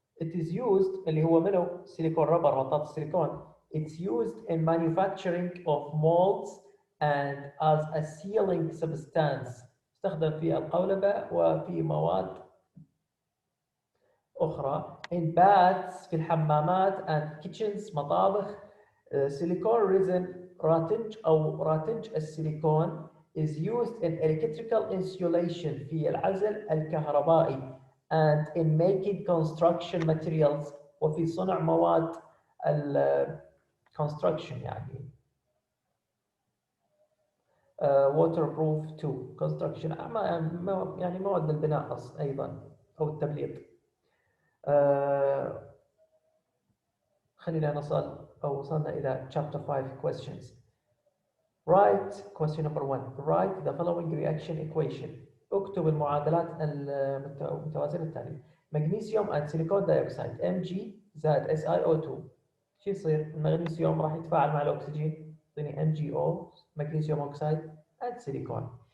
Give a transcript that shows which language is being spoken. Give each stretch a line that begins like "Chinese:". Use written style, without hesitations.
English: It is used،
Arabic: اللي هو منه سيليكون ربر مطاط السيليكون.
English: It's used in manufacturing of molds and as a sealing substance،
Arabic: استخدم في القولبة وفي مواد أخرى.
English: In baths،
Arabic: في الحمامات
English: and kitchens،
Arabic: مطابخ.
English: Silicone resin، راتنج أو راتنج السيليكون is used in electrical insulation،
Arabic: في العزل الكهربائي
English: and in making construction materials،
Arabic: وفي صنع مواد
English: construction يعني waterproof to construction،
Arabic: يعني مواد البناء أيضا أو التبليط. خلينا نصل أو وصلنا إلى
English: chapter 5 questions. Write question number 1. Write the following reaction equation.
Arabic: اكتب المعادلات المتوازنه التاليه. مغنيسيوم
English: and silicon dioxide
Arabic: Mg زائد SiO2. شو يصير؟ المغنيسيوم راح يتفاعل مع الاكسجين يعطيني MgO مغنيسيوم اوكسيد
English: and silicon.